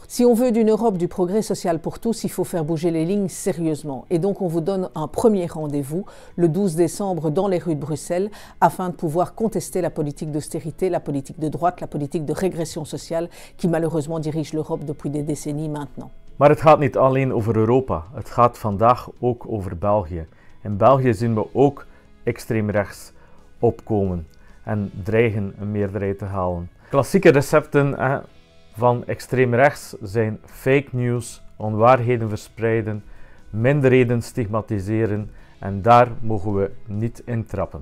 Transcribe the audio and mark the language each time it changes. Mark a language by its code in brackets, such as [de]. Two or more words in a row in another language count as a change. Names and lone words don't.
[fr] Si on veut d'une Europe du progrès social pour tous, il faut faire bouger les lignes sérieusement. Et donc on vous donne un premier rendez-vous le 12 décembre dans les rues de Bruxelles afin de pouvoir contester la politique d'austérité, la politique de droite, la politique de régression sociale qui malheureusement dirige l'Europe depuis des décennies maintenant. [nl] Maar het gaat niet alleen over Europa, het gaat vandaag ook over België. In België zien we ook extreem rechts opkomen. en dreigen een meerderheid te halen. Klassieke recepten van extreem rechts zijn [en] fake news, [nl] onwaarheden verspreiden, minderheden stigmatiseren en daar mogen we niet in trappen.